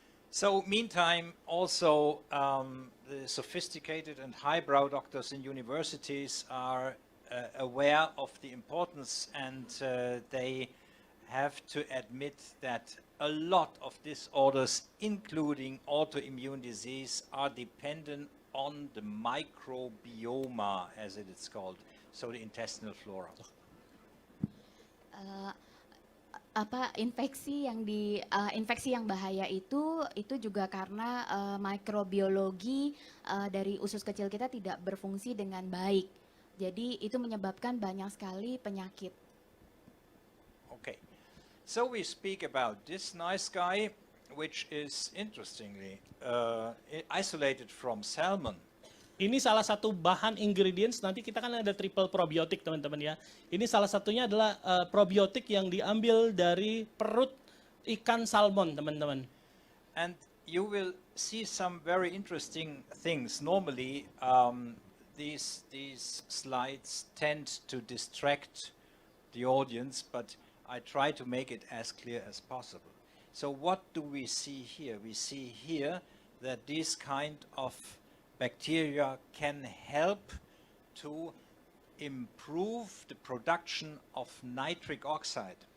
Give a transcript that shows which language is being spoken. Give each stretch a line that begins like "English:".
English: So meantime also the sophisticated and highbrow doctors in universities are aware of the importance and they have to admit that a lot of disorders, including autoimmune disease, are dependent on the microbioma, as it is called, so the intestinal flora.
Indonesian: Infeksi yang bahaya itu juga karena mikrobiologi dari usus kecil kita tidak berfungsi dengan baik. Jadi itu menyebabkan banyak sekali penyakit.
English: Okay. So we speak about this nice guy, which is interestingly isolated from salmon.
Indonesian: Ini salah satu bahan ingredients, nanti kita kan ada triple probiotik teman-teman ya. Ini salah satunya adalah probiotik yang diambil dari perut ikan salmon teman-teman.
English: And you will see some very interesting things. Normally, these slides tend to distract the audience, but I try to make it as clear as possible. So what do we see here? We see here that these kind of bacteria can help to improve the production of nitric oxide.